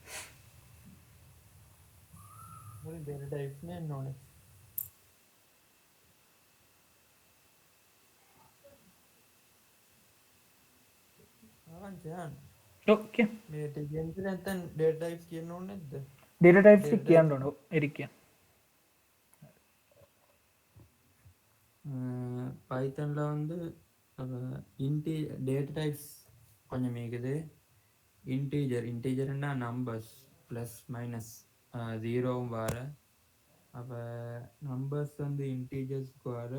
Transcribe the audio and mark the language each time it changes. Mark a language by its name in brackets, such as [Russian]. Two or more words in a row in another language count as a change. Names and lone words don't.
[Sinhala] මුලින් [English] data types [Sinhala] නේ නෝනේ. ඕකේ. මේ ටිකෙන්ද නැත්නම් [English] data types [Sinhala] කියන්න ඕනේ නැද්ද? [English] data types [Sinhala] ටික කියන්න ඕන. එරික් කියන්න. [Tamil] பைத்தன்ல வந்து [English] data types [Tamil] கொஞ்சம் இருக்குது. இன்டீஜர்னா [English] numbers plus minus [Tamil] ஜீரோவும் வர. அப்போ நம்பர்ஸ் வந்து இன்டீஜர்ஸ்க்கு வர.